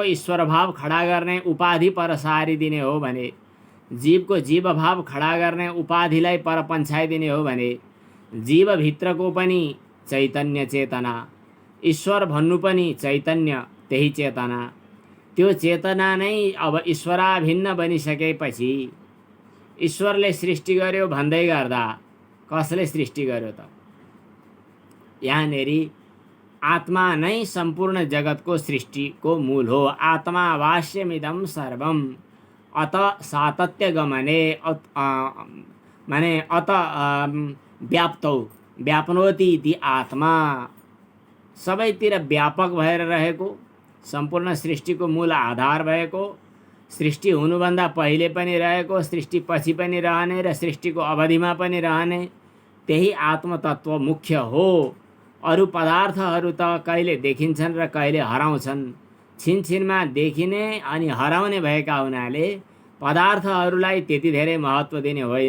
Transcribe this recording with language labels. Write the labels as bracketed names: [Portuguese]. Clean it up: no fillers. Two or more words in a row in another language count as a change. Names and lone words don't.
[Nepali] ईश्वर भाव खडा गर्ने उपाधि परसारिदिने हो भने, जीवको जीव भाव खडा गर्ने उपाधिलाई पर पन्छाइदिने हो भने, जीवभित्रको पनि चैतन्य चेतना, ईश्वर भन्नु पनि चैतन्य त्यही चेतना, त्यो चेतना नै अब ईश्वराभिन्न बनिसकेपछि ईश्वरले सृष्टि गर्यो भन्दै गर्दा कसले सृष्टि गर्यो त? यहाँनेरि आत्मा नै सम्पूर्ण जगतको सृष्टिको मूल हो। [Sanskrit] आत्मा वास्यमिदं सर्वम अत सातत्य गमने [Nepali] माने [Sanskrit] अत व्याप्तौ व्याप्नोति इति आत्मा, [Nepali] सबैतिर व्यापक भएर रहेको, सम्पूर्ण सृष्टिको मूल आधार भएको, सृष्टि हुनुभन्दा पहिले पनि रहेको, सृष्टि पछि पनि रहने र सृष्टिको अवधिमा पनि रहने त्यही आत्मतत्व मुख्य हो। अरू पदार्थहरू त कहिले देखिन्छन् र कहिले हराउँछन्, छिनछिनमा देखिने अनि हराउने भएका हुनाले पदार्थहरूलाई त्यति धेरै महत्त्व दिने होइन।